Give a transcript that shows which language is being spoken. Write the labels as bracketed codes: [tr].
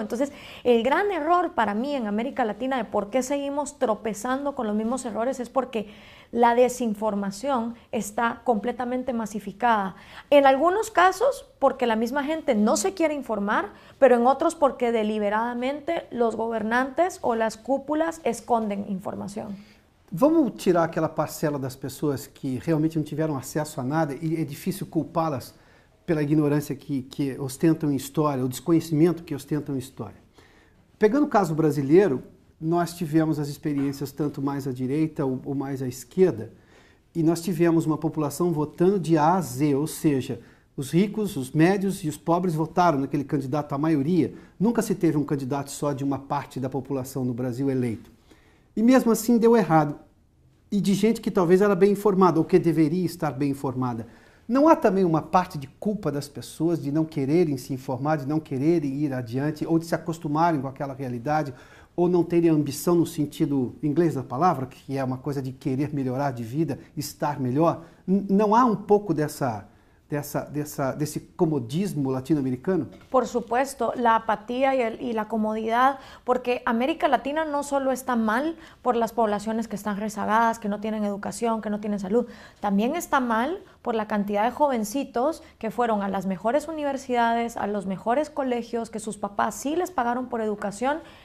[es] Entonces, el gran error para mí en América Latina de por qué seguimos tropezando con los mismos errores es porque la desinformación está completamente masificada. En algunos casos, porque la misma gente no se quiere informar, pero en otros porque deliberadamente los gobernantes o las cúpulas esconden información. [pt] Vamos tirar aquela parcela das pessoas que realmente não tiveram acesso a nada e é difícil culpá-las pela ignorância que ostentam em história, o desconhecimento que ostentam em história. Pegando o caso brasileiro, nós tivemos as experiências tanto mais à direita ou mais à esquerda, e nós tivemos uma população votando de A a Z, ou seja, os ricos, os médios e os pobres votaram naquele candidato, a maioria. Nunca se teve um candidato só de uma parte da população no Brasil eleito. E mesmo assim deu errado. E de gente que talvez era bem informada, ou que deveria estar bem informada. Não há também uma parte de culpa das pessoas de não quererem se informar, de não quererem ir adiante, ou de se acostumarem com aquela realidade, ou não terem ambição no sentido inglês da palavra, que é uma coisa de querer melhorar de vida, estar melhor? Não há um pouco desse comodismo latinoamericano? [es] Por supuesto, la apatía y la comodidad, porque América Latina no solo está mal por las poblaciones que están rezagadas, que no tienen educación, que no tienen salud, también está mal por la cantidad de jovencitos que fueron a las mejores universidades, a los mejores colegios, que sus papás sí les pagaron por educación,